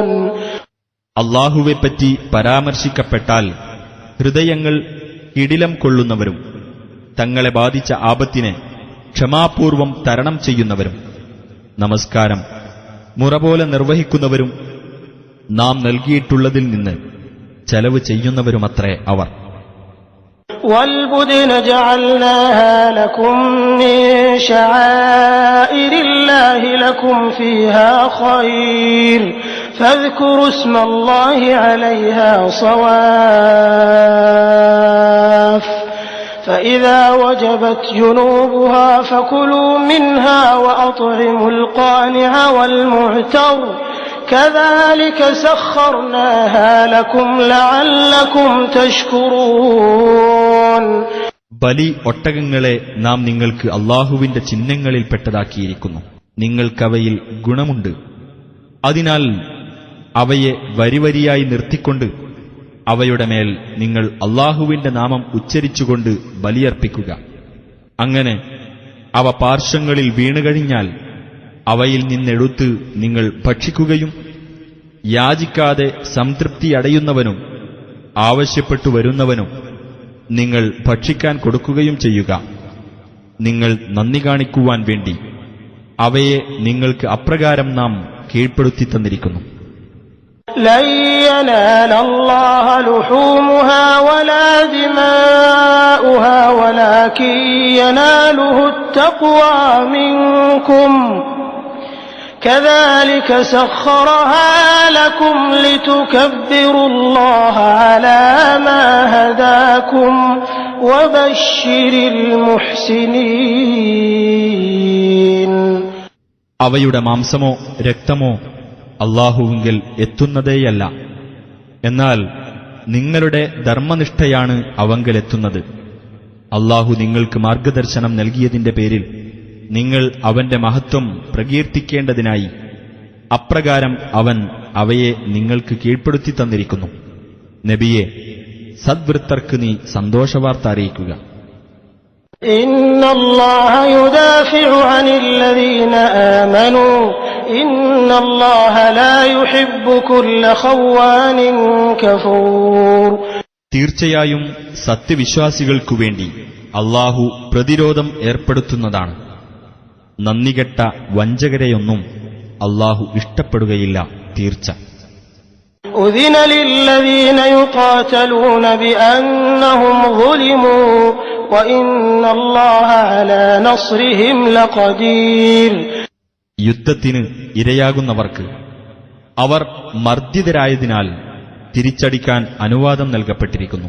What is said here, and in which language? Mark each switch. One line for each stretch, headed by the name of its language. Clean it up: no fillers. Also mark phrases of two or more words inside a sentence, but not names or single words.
Malayalam: അള്ളാഹുവെപ്പറ്റി പരാമർശിക്കപ്പെട്ടാൽ ഹൃദയങ്ങൾ കിടിലം കൊള്ളുന്നവരും തങ്ങളെ ബാധിച്ച ആപത്തിനെ ക്ഷമാപൂർവം തരണം ചെയ്യുന്നവരും നമസ്കാരം മുറപോലെ നിർവഹിക്കുന്നവരും നാം നൽകിയിട്ടുള്ളതിൽ നിന്ന് ചെലവ് ചെയ്യുന്നവരുമത്രേ അവർ.
Arabic: والبدن جعلناها لكم من شعائر الله لكم فيها خير فاذكروا اسم الله عليها صواف فإذا وجبت جنوبها فكلوا منها وأطعموا القانع والمعتر كذلك سخرناها لكم لعلكم تشكرون.
Malayalam: ബലി ഒട്ടകങ്ങളെ നാം നിങ്ങൾക്ക് അള്ളാഹുവിന്റെ ചിഹ്നങ്ങളിൽപ്പെട്ടതാക്കിയിരിക്കുന്നു. നിങ്ങൾക്കവയിൽ ഗുണമുണ്ട്. അതിനാൽ അവയെ വരിവരിയായി നിർത്തിക്കൊണ്ട് അവയുടെ മേൽ നിങ്ങൾ അള്ളാഹുവിന്റെ നാമം ഉച്ചരിച്ചുകൊണ്ട് ബലിയർപ്പിക്കുക. അങ്ങനെ അവ പാർശ്വങ്ങളിൽ വീണുകഴിഞ്ഞാൽ അവയിൽ നിന്നെടുത്ത് നിങ്ങൾ ഭക്ഷിക്കുകയും യാചിക്കാതെ സംതൃപ്തിയടയുന്നവനും ആവശ്യപ്പെട്ടു വരുന്നവനും നിങ്ങൾ ഭക്ഷിക്കാൻ കൊടുക്കുകയും ചെയ്യുക. നിങ്ങൾ നന്ദി കാണിക്കുവാൻ വേണ്ടി അവയെ നിങ്ങൾക്ക് അപ്രകാരം നാം കീഴ്പ്പെടുത്തി തന്നിരിക്കുന്നു.
Arabic: لن ينال الله لحومها ولا دماؤها ولكن يناله التقوى منكم كذلك سخرها لكم لتكبروا الله على ما هداكم وبشر المحسنين.
Malayalam: അവയുടെ മാംസമോ രക്തമോ അള്ളാഹുവിങ്കൽ എത്തുന്നതേയല്ല. എന്നാൽ നിങ്ങളുടെ ധർമ്മനിഷ്ഠയാണ് അവങ്കലെത്തുന്നത്. അള്ളാഹു നിങ്ങൾക്ക് മാർഗദർശനം നൽകിയതിന്റെ പേരിൽ നിങ്ങൾ അവന്റെ മഹത്വം പ്രകീർത്തിക്കേണ്ടതിനായി അപ്രകാരം അവൻ അവയെ നിങ്ങൾക്ക് കീഴ്പ്പെടുത്തി തന്നിരിക്കുന്നു. നബിയെ, സദ്വൃത്തർക്ക് നീ സന്തോഷവാർത്ത അറിയിക്കുക.
Arabic: إن الله يدافع عن الذين آمنوا إن الله لا يحب كل خوان كفور.
Malayalam: തീർച്ചയായും സത്യവിശ്വാസികൾക്കു വേണ്ടി അള്ളാഹു പ്രതിരോധം ഏർപ്പെടുത്തുന്നതാണ്. നന്ദികെട്ട വഞ്ചകരെയൊന്നും അള്ളാഹു ഇഷ്ടപ്പെടുകയില്ല. തീർച്ച.
Arabic: أذن للذين يقاتلون بأنهم ظلموا وإن الله على نصرهم لقدير.
Malayalam: യുദ്ധത്തിന് ഇരയാകുന്നവർക്ക് അവർ മർദ്ദിതരായതിനാൽ തിരിച്ചടിക്കാൻ അനുവാദം നൽകപ്പെട്ടിരിക്കുന്നു.